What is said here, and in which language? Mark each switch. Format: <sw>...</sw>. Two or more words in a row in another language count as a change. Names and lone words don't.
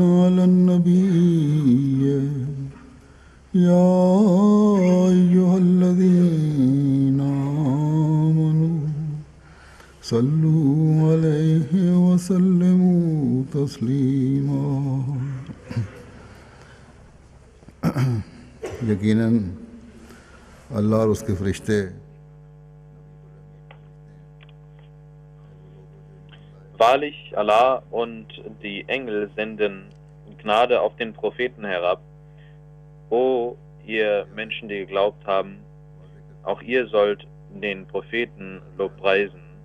<ar>على النبي يا أيها الذين آمنوا صلوا عليه وسلموا تسليما.</ar> <ur>یقیناً اللہ اور اس کے فرشتے</ur> <de>Wahrlich, Allah und die Engel senden Gnade auf den Propheten herab. O ihr Menschen, die geglaubt haben, auch ihr sollt den Propheten lobpreisen.</de>